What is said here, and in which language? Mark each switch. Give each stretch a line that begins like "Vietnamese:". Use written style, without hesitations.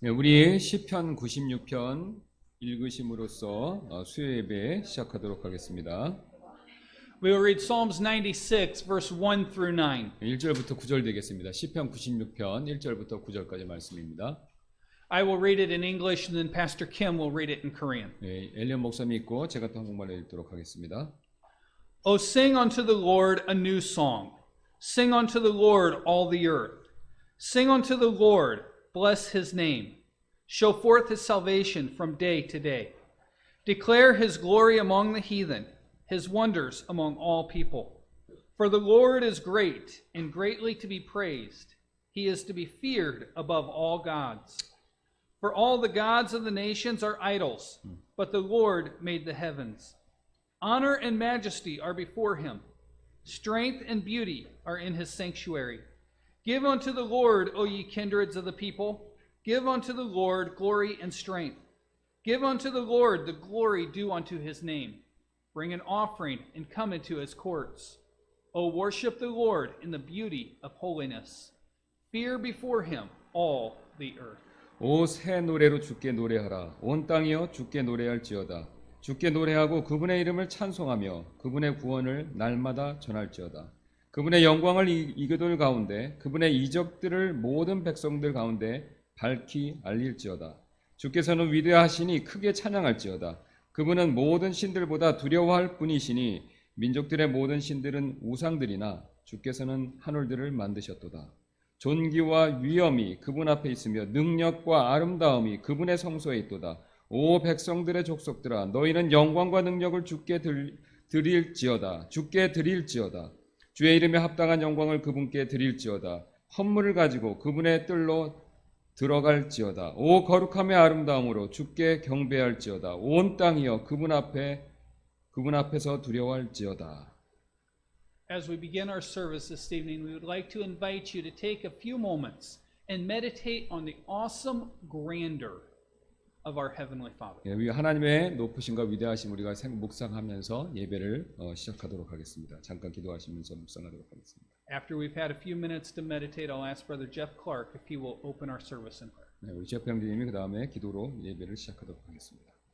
Korean: 네, 우리 시편 96편 읽으심으로써 수요 예배 시작하도록 하겠습니다.
English: We will read Psalms 96 verse 1 through 9.
Korean: 1절부터 9절 되겠습니다. 시편 96편 1절부터 9절까지 말씀입니다.
English: I will read it in English and then Pastor Kim will read it in Korean.
Korean: 네, 엘리언 목사님 있고 제가 또 한국말로 읽도록 하겠습니다.
English: O sing unto the Lord a new song. Sing unto the Lord all the earth. Sing unto the Lord, bless his name. Show forth his salvation from day to day. Declare his glory among the heathen, his wonders among all people. For the Lord is great and greatly to be praised. He is to be feared above all gods. For all the gods of the nations are idols, but the Lord made the heavens. Honor and majesty are before him. Strength and beauty are in his sanctuary. Give unto the Lord, O ye kindreds of the people. Give unto the Lord glory and strength. Give unto the Lord the glory due unto his name. Bring an offering and come into his courts. O worship the Lord in the beauty of holiness. Fear before him all the earth.
Korean: 오 새 노래로 주께 노래하라. 온 땅이여 주께 노래할지어다. 주께 노래하고 그분의 이름을 찬송하며 그분의 구원을 날마다 전할지어다. 그분의 영광을 이교들 가운데 그분의 이적들을 모든 백성들 가운데 밝히 알릴지어다. 주께서는 위대하시니 크게 찬양할지어다. 그분은 모든 신들보다 두려워할 분이시니 민족들의 모든 신들은 우상들이나 주께서는 하늘들을 만드셨도다. 존귀와 위엄이 그분 앞에 있으며 능력과 아름다움이 그분의 성소에 있도다. 오 백성들의 족속들아 너희는 영광과 능력을 주께 드릴지어다. 주께 드릴지어다. 주의 이름에 합당한 영광을 그분께 드릴지어다. 헌물을 가지고 그분의 뜰로 들어갈지어다. 오 거룩함의 아름다움으로 주께 경배할지어다. 온 땅이여 그분 앞에서 두려워할지어다.
English: As we begin our service this evening, we would like to invite you to take a few moments and meditate on the awesome grandeur of our Heavenly Father.
Korean: 예, 하나님의 높으심과 위대하심 우리가 묵상하면서 예배를 시작하도록 하겠습니다. 잠깐 기도하시면서 묵상하도록 하겠습니다.
English: After we've had a few minutes to meditate, I'll ask Brother Jeff Clark if he will open our service in prayer.
Korean: 네, 우리 제프 형제님이 그 다음에 기도로 예배를 시작하도록 하겠습니다.